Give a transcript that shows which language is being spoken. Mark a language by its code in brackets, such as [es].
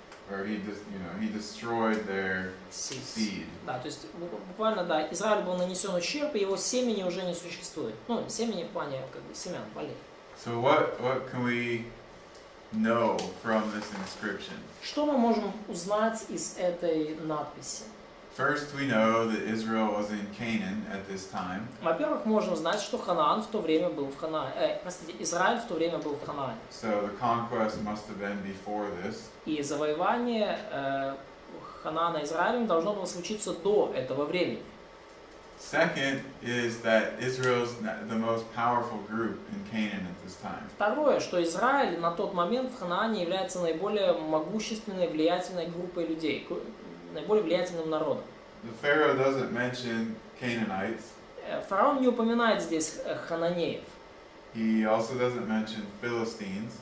[en] Or he destroyed their seed. [ru] Да, то есть буквально, да, Израилю был нанесен ущерб, и его семени уже не существует. Ну, семени в плане как бы семян, полей. [en] So what can we know from this inscription? [ru] Что мы можем узнать из этой надписи? [en] First, we know that Israel was in Canaan at this time. [ru] Во-первых, можем знать, что Ханаан в то время был в Ханаане. Израиль в то время был в Ханаане. [en] So the conquest must have been before this. [ru] И завоевание Ханаана Израилем должно было случиться до этого времени. [en] Second is that Israel's the most powerful group in Canaan at this time. [ru] Второе, что Израиль на тот момент в Ханаане является наиболее могущественной, влиятельной группой людей, наиболее влиятельным народом. [en] The Pharaoh doesn't mention Canaanites. [ru] Фараон не упоминает здесь хананеев. [en] He also doesn't mention Philistines.